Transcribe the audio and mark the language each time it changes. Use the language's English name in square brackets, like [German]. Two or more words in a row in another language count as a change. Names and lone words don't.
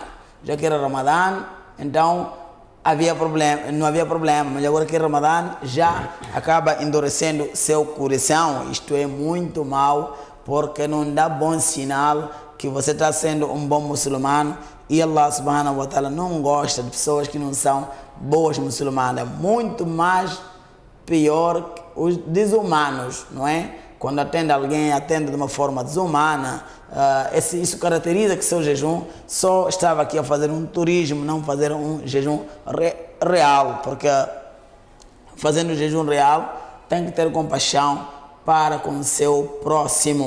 [Portuguese] Já que era Ramadã, então não havia problema, mas agora que é Ramadã já acaba endurecendo seu coração. Isto é muito mal, porque não dá bom sinal que você está sendo um bom muçulmano, e Allah [Arabic] سبحانه وتعالى [Portuguese] não gosta de pessoas que não são boas muçulmanas. É muito mais pior os desumanos, não é? Quando atende alguém, atende de uma forma desumana. Isso caracteriza que seu jejum só estava aqui a fazer um turismo, não fazer um jejum real, porque fazendo o jejum real tem que ter compaixão para com o seu próximo.